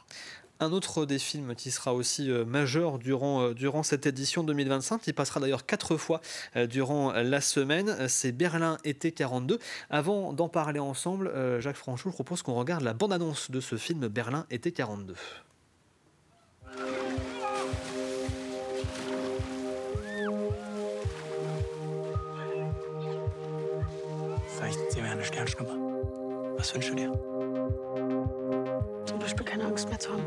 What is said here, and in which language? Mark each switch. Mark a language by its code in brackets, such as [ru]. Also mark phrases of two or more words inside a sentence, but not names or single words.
[fr] Un autre des films qui sera aussi majeur durant cette édition 2025, qui passera d'ailleurs 4 fois durant la semaine, c'est Berlin été 42. Avant d'en parler ensemble, Jacques Franchout, je propose qu'on regarde la bande-annonce de ce film Berlin été 42. [de] Vielleicht sehen wir eine Sternschnuppe. Was wünschst du dir? Zum Beispiel keine Angst mehr zu haben.